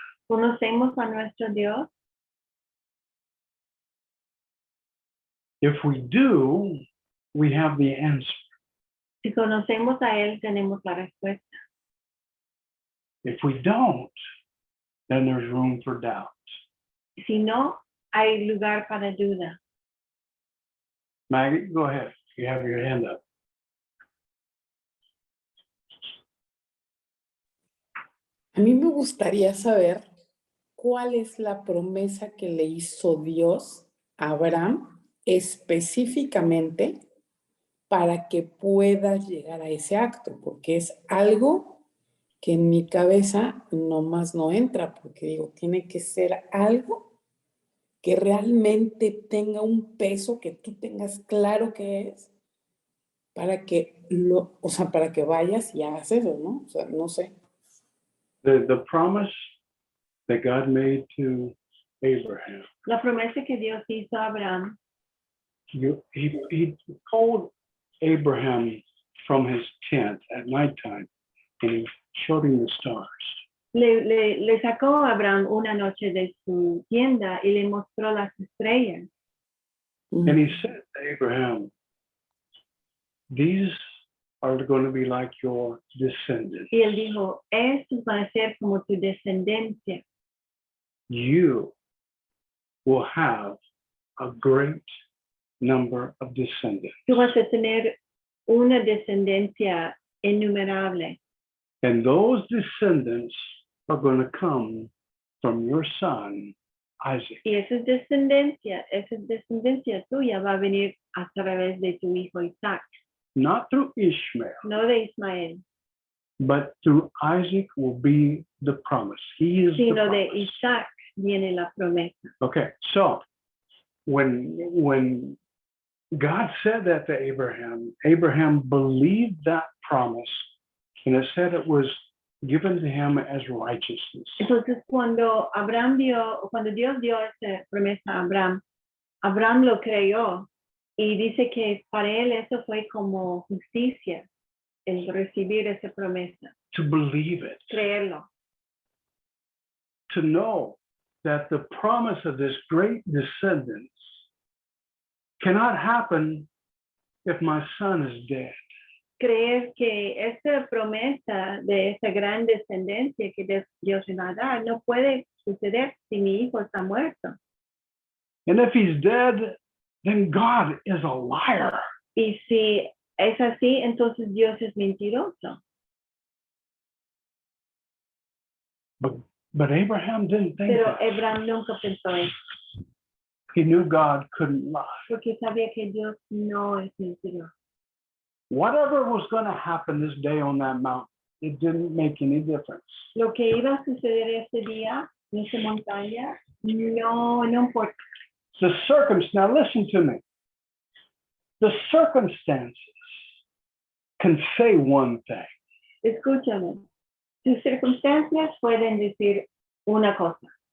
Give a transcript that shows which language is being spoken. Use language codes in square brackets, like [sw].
[es] ¿Conocemos a nuestro Dios? [en] If we do, we have the answer. [es] Si conocemos a Él, tenemos la respuesta. [en] If we don't, then there's room for doubt. [es] Si no, hay lugar para duda. [en] Maggie, go ahead. You have your hand up. [es] A mí me gustaría saber cuál es la promesa que le hizo Dios a Abraham específicamente para que pueda llegar a ese acto, porque es algo que en mi cabeza nomás no entra, porque digo, tiene que ser algo que realmente tenga un peso que tú tengas claro que es, para que para que vayas y hagas eso, ¿no? O sea, no sé. [en] The promise that God made to Abraham. [es] La promesa que Dios hizo a Abraham, [en] He told Abraham from his tent at nighttime, and he showed him the stars. [es] le sacó a Abraham una noche de su tienda y le mostró las estrellas. [en] And he said to Abraham, these are going to be like your descendants. [es] Y él dijo, estos van a ser como tu descendencia. [en] You will have a great number of descendants. [es] Tú vas a tener una descendencia innumerable. [en] And those descendants are going to come from your son, Isaac. [es] Y esa descendencia tuya va a venir a través de tu hijo Isaac. [en] Not through Ishmael, [es] No de Ismael, [en] but through Isaac will be the promise. He is the [es] sino de [en] promise. [es] Isaac viene la promesa. [en] Okay, so when God said that to Abraham, Abraham believed that promise, and it said it was given to him as righteousness. [es] Entonces cuando Dios dio esa promesa a Abraham, Abraham lo creyó y dice que para él eso fue como justicia, el recibir esa promesa, [en] To believe it, [es] creerlo. [en] to know that the promise of this great descendants cannot happen if my son is dead. [es] creer que esta promesa de esta gran descendencia que Dios le va a dar no puede suceder si mi hijo está muerto. [en] And if he's dead, then God is a liar. [es] Y si es así, entonces Dios es mentiroso. [en] But Abraham didn't think [es] Pero [en] that. [es] Abraham nunca pensó eso, [en] He knew God couldn't lie. [es] porque sabía que Dios no es mentiroso. [en] Whatever was going to happen this day on that mountain, it didn't make any difference. [es] Lo que iba a suceder ese día en esa montaña, no importa. [en] The circumstance, now listen to me. The circumstances can say one thing, [es] Escúchame, tus circunstancias pueden decir una cosa,